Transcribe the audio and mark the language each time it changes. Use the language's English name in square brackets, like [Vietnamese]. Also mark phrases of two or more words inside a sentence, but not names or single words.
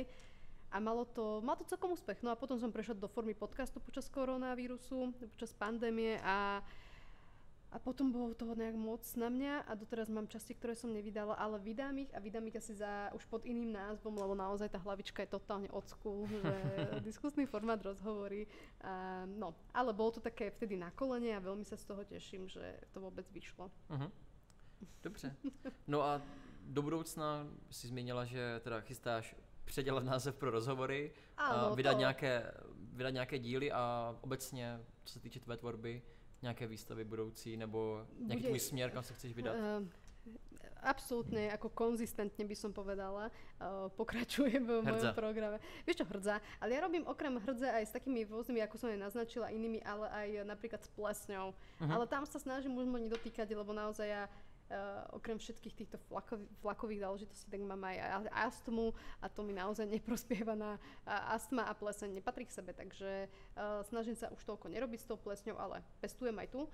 [Slovak] A mal to celkom úspech. No a potom som prešla do formy podcastu počas koronavírusu, počas pandémie a potom bolo toho nejak moc na mňa a doteraz mám časti, ktoré som nevydala, ale vydám ich asi už pod iným názvom, lebo naozaj tá hlavička je totálne [English] old school, [Slovak] že diskusný formát, rozhovory. No, ale bolo to také vtedy na kolene a veľmi sa z toho teším, že to vôbec vyšlo. [Czech] Dobře. No a do budoucna si zmínila, že teda chystáš předělat název pro rozhovory, vydat nějaké díly a obecně, co se týče tvé tvorby, nějaké výstavy budoucí, [Slovak] nebo nejaký tvoj směr, kam sa chceš vydať? Absolútne, ako konzistentne by som povedala, pokračujem v mojom programe. Vieš čo, hrdza, ale ja robím okrem hrdze aj s takými rôznymi, ako som aj naznačila, inými, ale aj napríklad s plesňou. Ale tam sa snažím možno nedotýkať, lebo naozaj ja okrem všetkých týchto vlakových záležitostí, tak mám aj astmu a to mi naozaj neprospieva na astma a pleseň nepatrí k sebe, takže snažím sa už toľko nerobiť s tou plesňou, ale pestujem aj tu.